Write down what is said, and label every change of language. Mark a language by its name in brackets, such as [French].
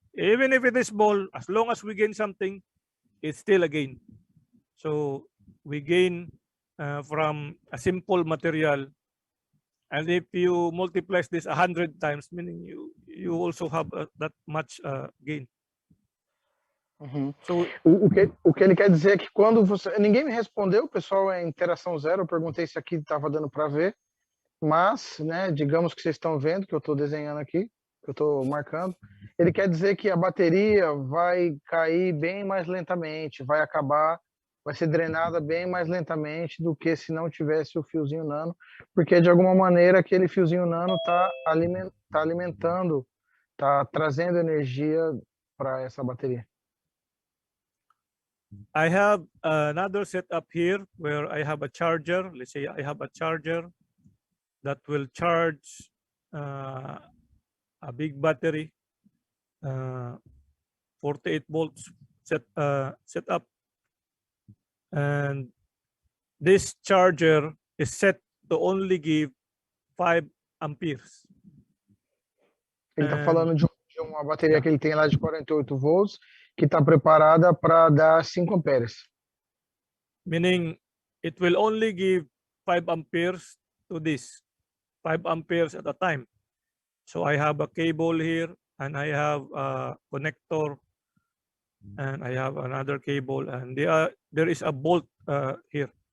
[English] Even if it is small, as long as we gain something, it's still a gain. So we gain from a simple material. And if you multiply this 100 times, meaning you also have that much gain. [Portuguese] So, o que ele quer dizer é que quando você... Ninguém me respondeu, pessoal, é interação zero. Eu perguntei se aqui estava dando para ver. Mas, né, digamos que vocês estão vendo, que eu estou desenhando aqui, que eu estou marcando. Ele quer dizer que a bateria vai cair bem mais lentamente, vai ser drenada bem mais lentamente do que se não tivesse o fiozinho nano, porque de alguma maneira aquele fiozinho nano está alimentando, está trazendo energia para essa bateria. [English] I have another setup here where I have a charger. Let's say I have a charger that will charge a big battery, 48 volts set up, and this charger is set to only give 5 amperes. [Portuguese] Ele está falando de uma bateria que ele tem lá de 48 volts, que está preparada para dar 5 amperes. [English] Meaning it will only give 5 amperes to this, 5 amperes at a time. So I have a cable here, and I have a connector, and I have another cable, and there is a bolt here.